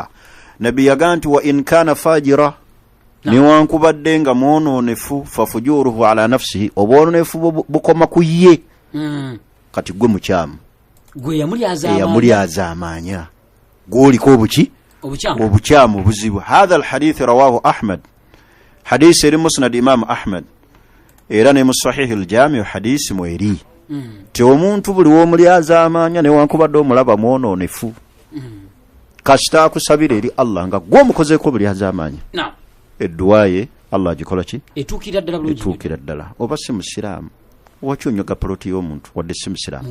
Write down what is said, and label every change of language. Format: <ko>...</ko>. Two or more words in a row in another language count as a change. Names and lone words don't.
<lg>Nabbi yagaa nti</lg> <ar>وإن كان فاجرا,</ar> <lg>newankubadde nga mwononefu</lg> <ar>ففجوره على نفسه,</ar> <lg>obwononefu bukoma ku ye. Kati gwe mukyamu gwe yamulyazaamaanya gw'oliko obuki obukyamu buzibu.</lg> <ar>هذا الحديث رواه أحمد,</ar> <lg>hadisi eri musnad Imam Ahmad era ne mu</lg> <ar>صحيح الجامع'</ar> <lg>hadisi mweri ti omuntu buli w'omulyazaamaanya newankubadde omulaba mwononefu kasita akusabira eri Allah nga gw'omukozeeko bulyazaamaanya edduwa ye Allah agikola ki etuukira ddala. Oba si musiraamu lwaki onyoga poloti y'omuntu wadde si musiraamu</lg>